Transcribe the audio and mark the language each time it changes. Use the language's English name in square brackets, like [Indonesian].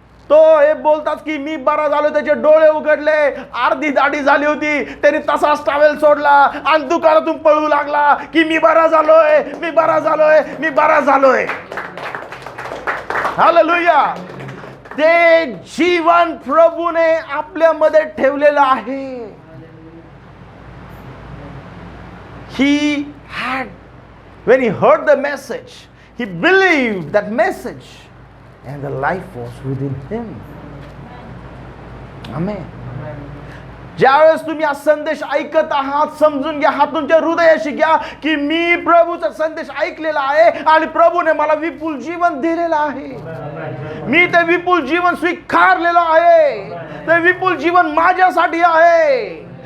[Marathi] तो हे बोलतात की मी बरा झालो, त्याचे डोळे उघडले. अर्धी दाढी झाली होती, त्याने तसाच टॉवेल सोडला आणि दुकानातून पळू लागला की मी बरा झालोय, मी बरा झालोय, मी बरा झालोय. हालेलुया. ते जीवन प्रभूने आपल्यामध्ये ठेवलेलं आहे. [English] He had, when he heard the message, he believed that message and the life was within him. Amen. [Marathi] ज्यावेळेस तुम्ही हा संदेश ऐकत आहात, समजून घ्या, हा तुमच्या हृदयाशी घ्या की मी प्रभूचा संदेश ऐकलेला आहे आणि प्रभूने मला विपुल जीवन दिलेलं आहे. मी ते विपुल जीवन स्वीकारलेलं आहे. ते विपुल जीवन माझ्यासाठी आहे.